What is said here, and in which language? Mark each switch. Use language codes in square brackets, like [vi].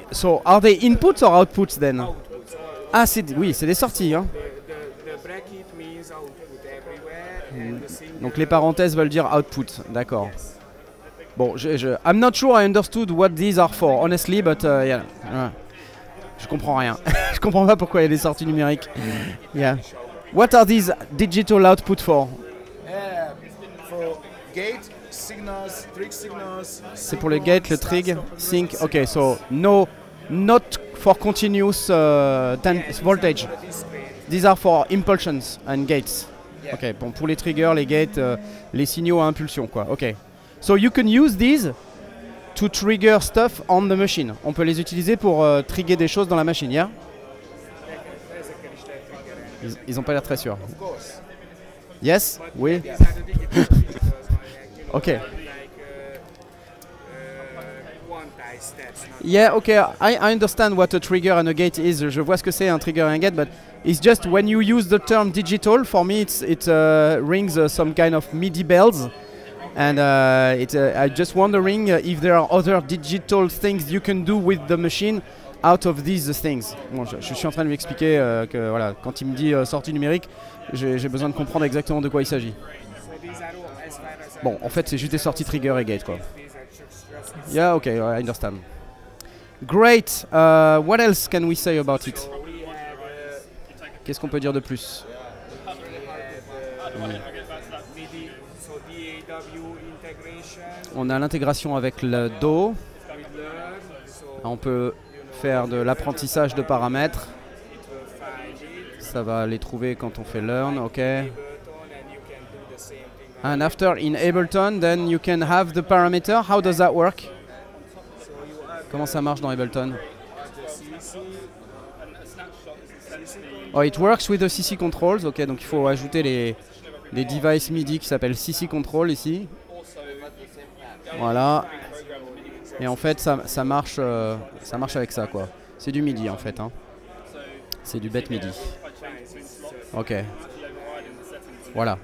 [en] So are they inputs or outputs then? Outputs. [fr] Ah, oui, c'est des sorties. Hein. [en] The bracket means output everywhere, and the single. [fr] Donc les parenthèses veulent dire output, d'accord. [en] Bon, I'm not sure I understood what these are for, honestly, but yeah. [fr] Je comprends rien. Je comprends pas pourquoi il y a des sorties numériques. [en] Yeah. What are these digital output for? For gate signals, trig signals. [fr] C'est pour le gate, le trig, sync. [en] Ok, so not for continuous voltage. These are for impulsions and gates. [fr] Ok, bon, pour les triggers, les gates, les signaux à impulsion, quoi. [en] Ok. So you can use these to trigger stuff on the machine. [fr] On peut les utiliser pour trigger des choses dans la machine, yeah? Ils ont pas l'air très sûrs. [en] Of course. Yes? Oui? These are the digital features like Okay. quantized steps. Yeah, okay, I understand what a trigger and a gate is. [fr] Je vois ce que c'est un trigger [en] and a gate, but it's just when you use the term digital, for me it rings some kind of MIDI bells. And I'm just wondering if there are other digital things you can do with the machine out of these things. [fr] Bon, je suis en train de lui expliquer que voilà, quand il me dit sortie numérique, j'ai besoin de comprendre exactement de quoi il s'agit. [en] So these are all, as far as I [fr] Bon, en fait, c'est juste des sorties trigger et gate, quoi. [en] these are just Yeah, okay, I understand. Great. What else can we say about it? so we have [fr] Qu'est-ce qu'on peut dire de plus? [en] MIDI, so DAW integration [fr] On a l'intégration avec le Do. [en] with Learn, so [fr] On peut faire de l'apprentissage de paramètres. [en] it will find it, [fr] Ça va les trouver quand on fait learn, ok. [en] Ableton, and you can do the same thing. And after in Ableton, then you can have the parameter. How does that work? So you have [fr] Comment ça marche dans Ableton? [en] the CC, Oh, it works with the CC controls, ok. [fr] Donc il faut ajouter les devices MIDI qui s'appellent CC control ici. Voilà. Et en fait, ça marche avec ça, quoi. C'est du MIDI en fait, hein. C'est du bête MIDI. Ok. Voilà.